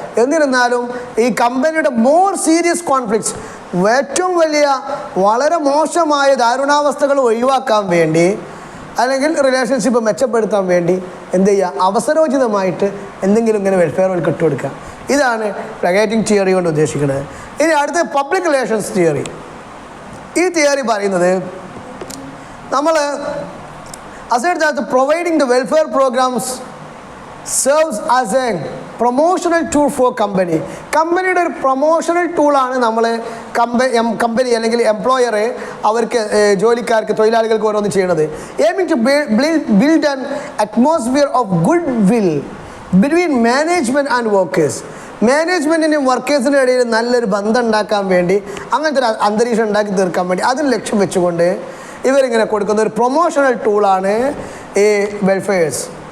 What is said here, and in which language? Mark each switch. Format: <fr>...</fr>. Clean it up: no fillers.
<ml>എന്നിരുന്നാലും ഈ കമ്പനിയുടെ</ml> <en>more serious conflicts,</en> <ml>ഏറ്റവും വലിയ വളരെ മോശമായ ദാരുണാവസ്ഥകൾ ഒഴിവാക്കാൻ വേണ്ടി അല്ലെങ്കിൽ റിലേഷൻഷിപ്പ് മെച്ചപ്പെടുത്താൻ വേണ്ടി എന്ത് ചെയ്യുക? അവസരോചിതമായിട്ട് എന്തെങ്കിലും ഇങ്ങനെ വെൽഫെയർ ഇട്ടുകൊടുക്കുക. ഇതാണ് പ്ലഗാറ്റിംഗ് തിയറി കൊണ്ട് ഉദ്ദേശിക്കുന്നത്. ഇനി അടുത്ത പബ്ലിക് റിലേഷൻസ് തിയറി. ഈ തിയറി പറയുന്നത് നമ്മൾ</ml> <en>aside that providing the welfare programs serves as a promotional tool for company.</en> <ml>കമ്പനിയുടെ ഒരു പ്രൊമോഷണൽ ടൂളാണ് നമ്മൾ കമ്പനി അല്ലെങ്കിൽ എംപ്ലോയർ അവർക്ക് ജോലിക്കാർക്ക് തൊഴിലാളികൾക്ക് ഓരോന്ന് ചെയ്യണത്.</ml> <en>Aiming to build an atmosphere of goodwill between management and workers.</en> <ml>മാനേജ്മെൻറ്റിനും വർക്കേഴ്സിനും ഇടയിൽ നല്ലൊരു ബന്ധം ഉണ്ടാക്കാൻ വേണ്ടി, അങ്ങനത്തെ ഒരു അന്തരീക്ഷം ഉണ്ടാക്കി തീർക്കാൻ വേണ്ടി അതിന് ലക്ഷ്യം വെച്ചുകൊണ്ട് ഇവരിങ്ങനെ കൊടുക്കുന്ന ഒരു പ്രൊമോഷണൽ ടൂളാണ് ഈ വെൽഫെയർസ്.</ml>